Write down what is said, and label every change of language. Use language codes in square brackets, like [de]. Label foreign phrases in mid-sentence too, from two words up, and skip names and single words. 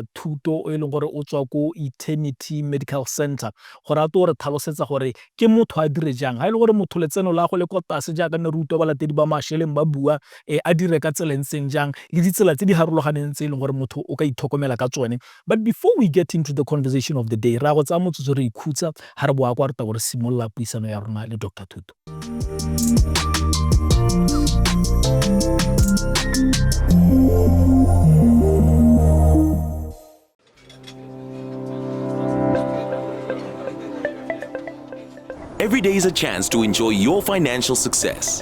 [tn] Thuto o e leng gore o tswa ko Eternity Medical Center gore a to re tlhalosetsa gore ke motho a dire jang ha ile gore motho letseno la go le ko tlase jaaka ne re utlwa balatedi ba Masheleng ba bua a dire ka tselentseng jang le ditsela tse di harologaneng tse e leng gore motho o ka itlhokomela ka tsone. [en] But before we get into the conversation of the day [tn] ra go tsa motsotso re ikhutsa ha re boa kwa re taba re simolola puisano ya rona le Dr. Thuto. [en] Every day is a chance to enjoy your financial success.